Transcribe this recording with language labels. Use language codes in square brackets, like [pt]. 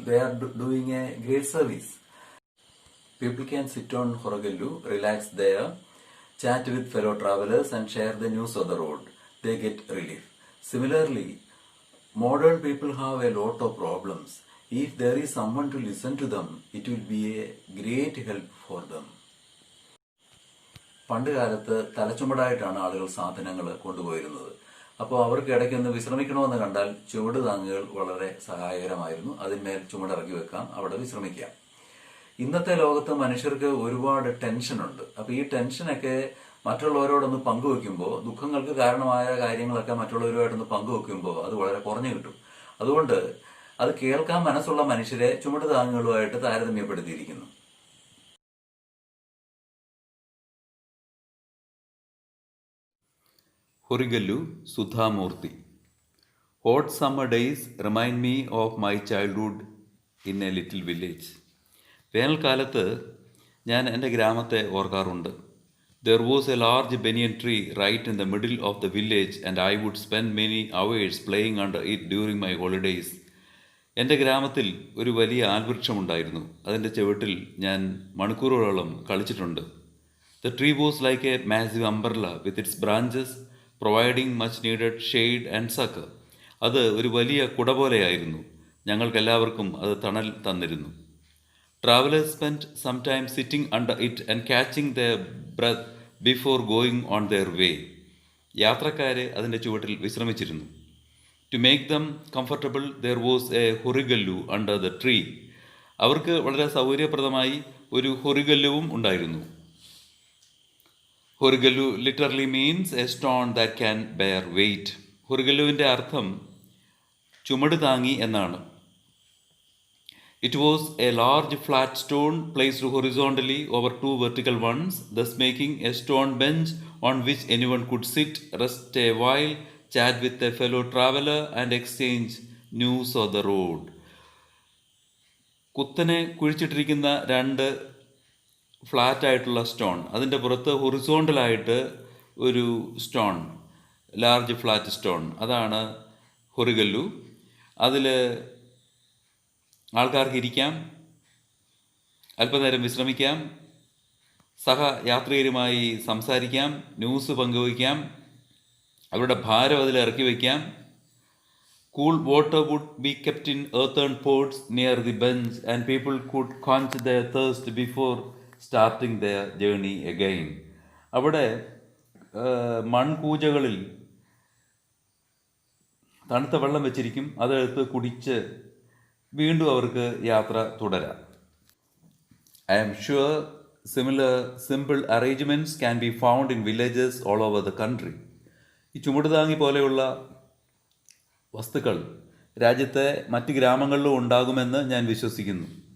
[en] They are doing a great service. People can sit on Horagallu, relax there, chat with fellow travelers and share the news of the road. They get relief. Similarly, modern people have a lot of problems. If there is someone to listen to them, it will be a great help for them. [ml] പണ്ട് കാലത്ത് തലച്ചുമടായിട്ടാണ് ആളുകൾ സാധനങ്ങൾ കൊണ്ടുപോയിരുന്നത്. അപ്പോൾ അവർക്ക് ഇടയ്ക്കൊന്ന് വിശ്രമിക്കണമെന്ന് കണ്ടാൽ ചുവട് താങ്ങുകൾ വളരെ സഹായകരമായിരുന്നു. അതിന്മേൽ ചുമടിറക്കി വെക്കാം, അവിടെ വിശ്രമിക്കാം. ഇന്നത്തെ ലോകത്ത് മനുഷ്യർക്ക് ഒരുപാട് ടെൻഷനുണ്ട്. അപ്പൊ ഈ ടെൻഷനൊക്കെ മറ്റുള്ളവരോടൊന്ന് പങ്കുവെക്കുമ്പോൾ, ദുഃഖങ്ങൾക്ക് കാരണമായ കാര്യങ്ങളൊക്കെ മറ്റുള്ളവരുമായിട്ടൊന്ന് പങ്കുവെക്കുമ്പോൾ അത് വളരെ കുറഞ്ഞു കിട്ടും. അതുകൊണ്ട് അത് കേൾക്കാൻ മനസ്സുള്ള മനുഷ്യരെ ചുമട് താങ്ങുകളുമായിട്ട് താരതമ്യപ്പെടുത്തിയിരിക്കുന്നു. [en] Horagallu, Sudha Murthy. Hot summer days remind me of my childhood in a little village. [ml] വേനൽക്കാലത്ത് ഞാൻ എൻ്റെ ഗ്രാമത്തെ ഓർക്കാറുണ്ട്. [en] There was a large banyan tree right in the middle of the village and I would spend many hours playing under it during my holidays. [ml] എൻ്റെ ഗ്രാമത്തിൽ ഒരു വലിയ ആൽവൃക്ഷമുണ്ടായിരുന്നു. അതിൻ്റെ ചുവട്ടിൽ ഞാൻ മണിക്കൂറുകളോളം കളിച്ചിട്ടുണ്ട്. [en] The tree was like a massive umbrella with its branches providing much needed shade and succor. [ml] അത് ഒരു വലിയ കുട പോലെയായിരുന്നു. ഞങ്ങൾക്കെല്ലാവർക്കും അത് തണൽ തന്നിരുന്നു. [en] Travelers spent some time sitting under it and catching their breath before going on their way. [ml] യാത്രക്കാരെ അതിൻ്റെ ചുവട്ടിൽ വിശ്രമിച്ചിരുന്നു. [en] To make them comfortable, there was a Horagallu under the tree. [ml] അവർക്ക് വളരെ സൗകര്യപ്രദമായി ഒരു ഹൊറിഗല്ലുവും ഉണ്ടായിരുന്നു. [en] Horagallu literally means a stone that can bear weight. [ml] ഹൊറിഗല്ലുവിൻ്റെ അർത്ഥം ചുമട് താങ്ങി എന്നാണ്. [en] It was a large flat stone placed horizontally over two vertical ones, thus making a stone bench on which anyone could sit, rest a while, chat with a fellow traveler and exchange news of the road. [ml] കുത്തനെ കുഴിച്ചിട്ടിരിക്കുന്ന രണ്ട് flat ആയിട്ടുള്ള stone, അതിൻ്റെ പുറത്ത് ഹൊറിസോണ്ടലായിട്ട് ഒരു stone, [en] large flat stone, [ml] അതാണ് ഹൊറിഗല്ലു. അതിൽ ആൾക്കാർക്ക് ഇരിക്കാം, അല്പനേരം വിശ്രമിക്കാം, സഹയാത്രികരുമായി സംസാരിക്കാം, ന്യൂസ് പങ്കുവയ്ക്കാം, അവരുടെ ഭാരം അതിൽ ഇറക്കി വയ്ക്കാം. [en] Cool water would be kept in earthen pots near the bench and people could quench their thirst before starting their journey again. [ml] അവിടെ മൺകൂജകളിൽ തണുത്ത വെള്ളം വെച്ചിരിക്കും, അതെടുത്ത് കുടിച്ച് വീണ്ടും അവർക്ക് യാത്ര തുടരാം. [en] I am sure similar simple arrangements can be found in villages all over the country. [ml] ഈ ചുമടുതാങ്ങി പോലെയുള്ള വസ്തുക്കൾ രാജ്യത്തെ മറ്റ് ഗ്രാമങ്ങളിലും ഉണ്ടാകുമെന്ന് ഞാൻ വിശ്വസിക്കുന്നു.